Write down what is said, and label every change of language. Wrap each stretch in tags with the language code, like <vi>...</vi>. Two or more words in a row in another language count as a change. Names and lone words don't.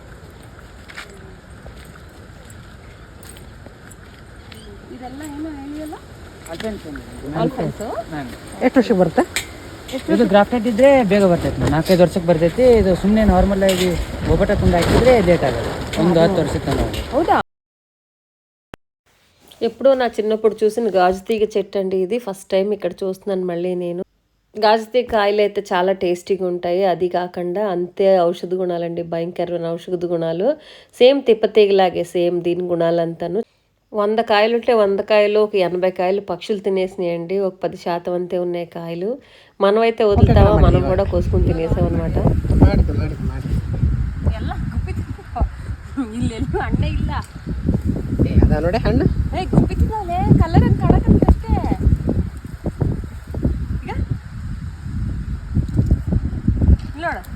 <kn>ಇದೆಲ್ಲ ಏನು ಹೇಳಿಯಲ್ಲ? ಎಷ್ಟು ವರ್ಷಕ್ಕೆ ಬರುತ್ತೆ ಇದು? ಗ್ರಾಫ್ಟೆಡ್ ಇದ್ರೆ ಬೇಗ ಬರ್ತೈತೆ ಮ್ಯಾಮ್, 4-5 ವರ್ಷಕ್ಕೆ ಬರ್ತೈತಿ. ಇದು ಸುಮ್ಮನೆ ನಾರ್ಮಲ್ ಆಗಿ ಒಬ್ಬಟ ಕುಂದ ಹಾಕಿದ್ರೆ ಲೇಟ್ ಆಗುತ್ತೆ, ಒಂದು 10 ವರ್ಷಕ್ಕೆ. ಹೌದಾ?</kn> <te>ఎప్పుడో నా చిన్నప్పుడు చూసిన గాజుతీగ చెట్టు అండి ఇది.</te> <en>first time</en> <te>ఇక్కడ చూస్తున్నాను మళ్ళీ నేను. గాజుతీగ కాయలు అయితే చాలా టేస్టీగా ఉంటాయి. అది కాకుండా అంతే ఔషధ గుణాలండి, భయంకరమైన ఔషధ గుణాలు. సేమ్ తిప్పతీగలాగే సేమ్ దీని గుణాలంతాను. 100 కాయలు ఉంటే 100 కాయలు ఒక 80 కాయలు పక్షులు తినేసినాయండి. ఒక 10% అంతే ఉన్నాయి కాయలు. మనమైతే వదులుతామా, మనం కూడా కోసుకుని తినేసాం అనమాట.</te> <kn>ಅಣ್ಣೆ ಇಲ್ಲ ಅದ ನೋಡಿ ಹಣ್ಣು ಗುಪ್ಪಿತಿದ್ದಾಳೆ ಕಲರ್ ಅಂತ ಕಾಣಕತ್ತಷ್ಟೇ. ಈಗ ನೋಡ</kn>